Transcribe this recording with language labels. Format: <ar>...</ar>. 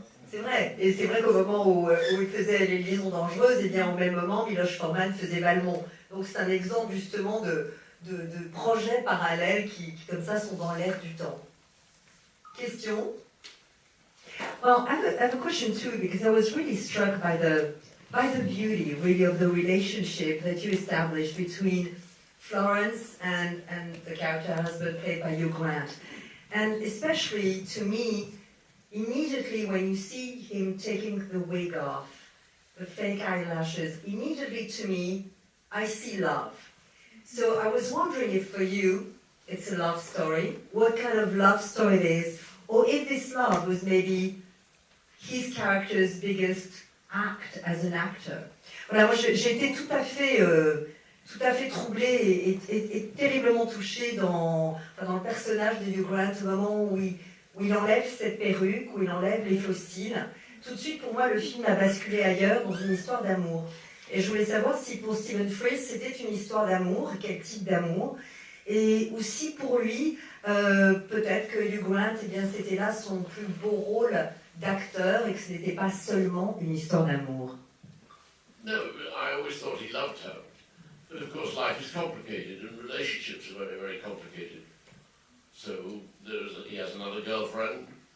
<fr>C'est vrai, et c'est vrai qu'au moment où il faisait Les Liaisons Dangereuses, et bien au même moment, Miloš Forman faisait Valmont. Donc c'est un exemple justement de projets parallèles qui, comme ça, sont dans l'air du temps. Question?</fr> <en>Well, I have a question too, because I was really struck by the beauty, really, of the relationship that you established between Florence and the character husband played by Hugh Grant. And especially to me, immediately when you see him taking the wig off, the fake eyelashes, immediately to me, I see love. So I was wondering if for you, it's a love story, what kind of love story it is, or if this love was maybe his character's biggest act as an actor.</en> <fr>Voilà, moi j'ai été tout à fait troublée et terriblement touchée dans le personnage de Hugh Grant, au moment où il enlève cette perruque, où il enlève les fossiles. Tout de suite, pour moi, le film a basculé ailleurs, dans une histoire d'amour. Et je voulais savoir si pour Stephen Frears, c'était une histoire d'amour, quel type d'amour, et aussi pour lui, peut-être que Hugh Grant, c'était là son plus beau rôle d'acteur, et que ce n'était pas seulement une histoire d'amour.</fr> <en>No, I always thought he loved her. But of course life is complicated and relationships are very, very complicated. So he has another girlfriend.</en>